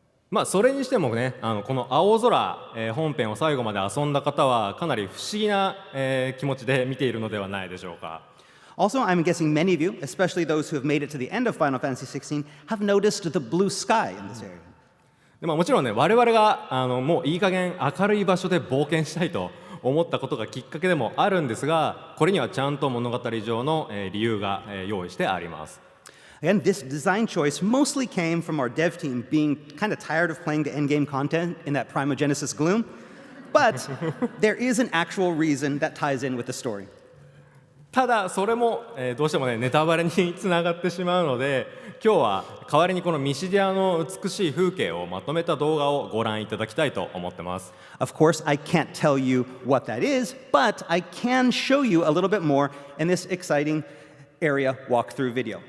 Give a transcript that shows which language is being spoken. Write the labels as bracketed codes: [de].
[ja] まあそれにしてもね、この青空、本編を最後まで遊んだ方はかなり不思議な、気持ちで見ているのではないでしょうか。 [en] Also, I'm guessing many of you, especially those who have made it to the end of Final Fantasy XVI, have noticed the blue sky in this area. [ja] でもちろんね、我々がもういい加減明るい場所で冒険したいと思ったことがきっかけでもあるんですが、これにはちゃんと物語上の、理由が、用意してあります。 [en] Again, this design choice mostly came from our dev team being kind of tired of playing the endgame content in that Primogenesis gloom, but there is an actual reason that ties in with the story. [ja] ただそれも、どうしてもねネタバレにつながってしまうので、今日は代わりにこのミシディアの美しい風景をまとめた動画をご覧いただきたいと思ってます。 [en] Of course, I can't tell you what that is, but I can show you a little bit more in this exciting area walkthrough video.